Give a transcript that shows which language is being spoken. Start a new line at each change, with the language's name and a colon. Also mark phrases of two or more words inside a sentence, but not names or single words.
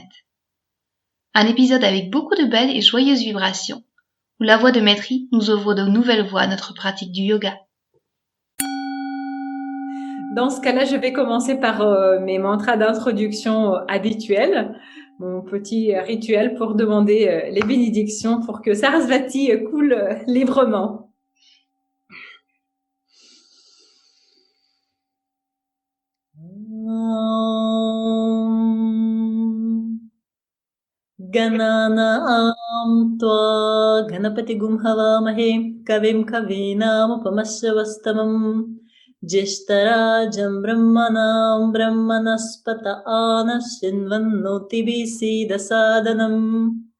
French: Un épisode avec beaucoup de belles et joyeuses vibrations, où la voix de Maitri nous ouvre de nouvelles voies à notre pratique du yoga. Dans ce cas-là, je vais commencer par mes mantras d'introduction habituels, mon petit rituel pour demander les bénédictions pour que Sarasvati coule librement.
Sanskrit: Gananam tva ganapati gumhavamahe kavim kavinam upamasravastamam Jeshtarajam brahmanam brahmanaspata anashinvannoti dasadanam